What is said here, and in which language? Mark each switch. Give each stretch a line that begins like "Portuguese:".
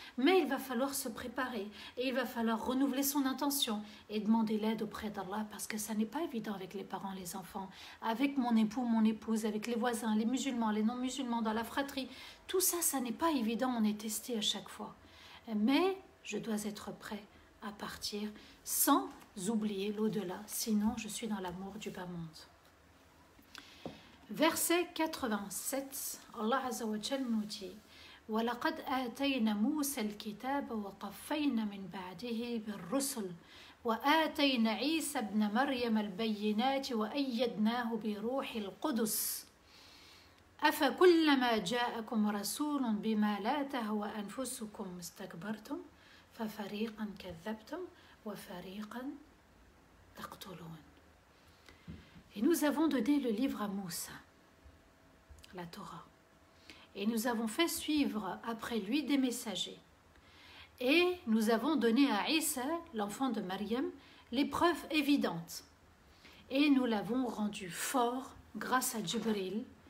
French: Mais il va falloir se préparer et il va falloir renouveler son intention et demander l'aide auprès d'Allah, parce que ça n'est pas évident avec les parents, les enfants, avec mon époux, mon épouse, avec les voisins, les musulmans, les non-musulmans, dans la fratrie. Tout ça, ça n'est pas évident, on est testé à chaque fois. Mais je dois être prêt à partir sans oublier l'au-delà, sinon je suis dans l'amour du bas monde. Verset 87, Allah Azza wa Jal nous dit
Arabic: وَلَقَدْ آتَيْنَا مُوسَى الْكِتَابَ وَقَفَّيْنَا مِنْ بَعْدِهِ بِالرُّسُلِ وَآتَيْنَا عِيسَى ابْنَ مَرْيَمَ الْبَيِّنَاتِ وَأَيَّدْنَاهُ بِرُوحِ الْقُدُسِ أَفَكُلَّمَا جَاءَكُمْ رَسُولٌ بِمَا لَا تَهْوَى أَنفُسُكُمْ اسْتَكْبَرْتُمْ فَفَرِيقًا كَذَّبْتُمْ وَفَرِيقًا تَقْتُلُونَ.
French: Et nous avons donné le livre à Moussa, la Torah. Et nous avons fait suivre après lui des messagers. Et nous avons donné à Isa, l'enfant de Maryam, les preuves évidentes. Et nous l'avons rendu fort grâce à Jibril.